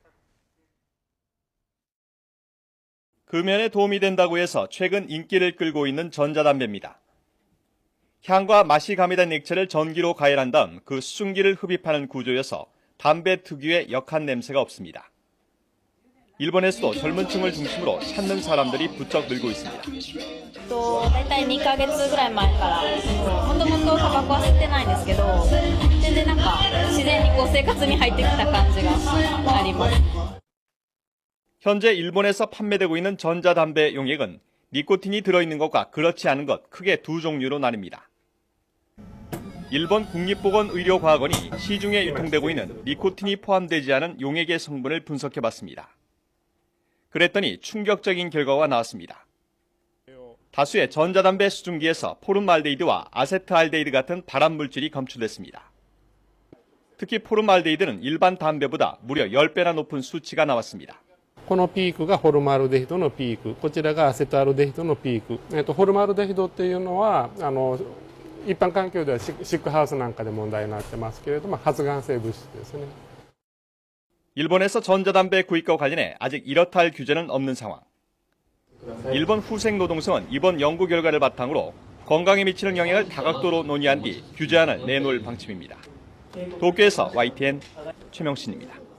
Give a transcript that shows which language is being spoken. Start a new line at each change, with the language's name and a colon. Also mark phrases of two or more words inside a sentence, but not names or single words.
Korean: 금연에 도움이 된다고 해서 최근 인기를 끌고 있는 전자담배입니다. 향과 맛이 가미된 액체를 전기로 가열한 다음 그 수증기를 흡입하는 구조여서 담배 특유의 역한 냄새가 없습니다. 일본에서도 젊은 층을 중심으로 찾는 사람들이 부쩍 늘고 있습니다.
Japanese: 大体2ヶ月ぐらい前からもともとタバコは吸ってないんですけど全然なんか自然にこう生活に入ってきた感じがあります。
Korean: 현재 일본에서 판매되고 있는 전자담배 용액은 니코틴이 들어있는 것과 그렇지 않은 것 크게 두 종류로 나뉩니다. 일본 국립보건의료과학원이 시중에 유통되고 있는 니코틴이 포함되지 않은 용액의 성분을 분석해봤습니다. 그랬더니 충격적인 결과가 나왔습니다. 다수의 전자담배 수증기에서 포름알데히드와 아세트알데히드 같은 발암물질이 검출됐습니다. 특히 포름알데히드는 일반 담배보다 무려 10배나 높은 수치가 나왔습니다.
Japanese: このピークがホルマルデヒドのピーク、こちらがアセトアルデヒドのピーク。ホルマルデヒドっていうのは一般環境ではシックハウスなんかで問題になってますけれども、発がん性物質ですね。
Korean: 일본에서 전자담배 구입과 관련해 아직 이렇다 할 규제는 없는 상황. 일본 후생노동성은 이번 연구 결과를 바탕으로 건강에 미치는 영향을 다각도로 논의한 뒤 규제안을 내놓을 방침입니다. 도쿄에서 YTN 최명신입니다.